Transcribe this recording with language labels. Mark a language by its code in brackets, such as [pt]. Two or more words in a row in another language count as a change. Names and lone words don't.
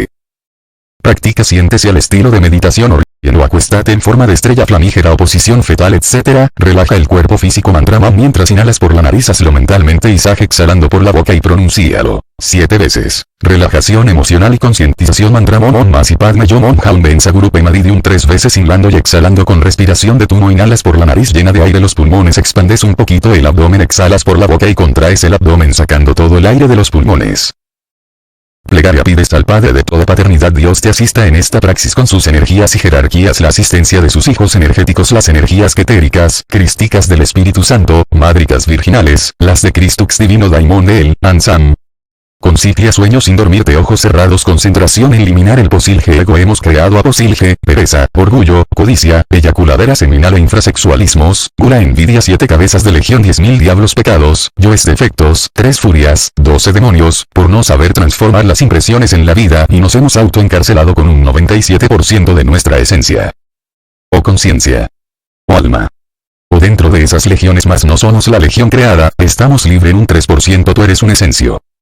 [es] Practica, siéntese al estilo de meditación o acuéstate en forma de estrella flamígera o posición fetal, etc. Relaja el cuerpo físico, mantra mam, mientras inhalas por la nariz, hazlo mentalmente y saj exhalando por la boca y pronúncialo 7 veces. Relajación emocional y concientización, mantra mon mas y padme yo mon haum ben saguru pemadidium 3 veces, inhalando y exhalando con respiración de tumo. Inhalas por la nariz, llena de aire los pulmones, expandes un poquito el abdomen, exhalas por la boca y contraes el abdomen sacando todo el aire de los pulmones. Plegaria. Pides al Padre de toda paternidad Dios te asista en esta praxis con sus energías y jerarquías, la asistencia de sus hijos energéticos, las energías ketéricas, crísticas del Espíritu Santo, mádricas virginales, las de Christux divino Daimon de él, Ansam. Concipia sueño sin dormirte, ojos cerrados, concentración en eliminar el posilge ego. Hemos creado a posilge, pereza, orgullo, codicia, eyaculadera seminal e infrasexualismos, gula, envidia, 7 cabezas de legión, 10.000 diablos pecados, yoes defectos, 3 furias, 12 demonios, por no saber transformar las impresiones en la vida, y nos hemos autoencarcelado con un 97% de nuestra esencia. O conciencia. O alma. O dentro de esas legiones más no somos la legión creada, estamos libre en un 3%, tú eres un esencio.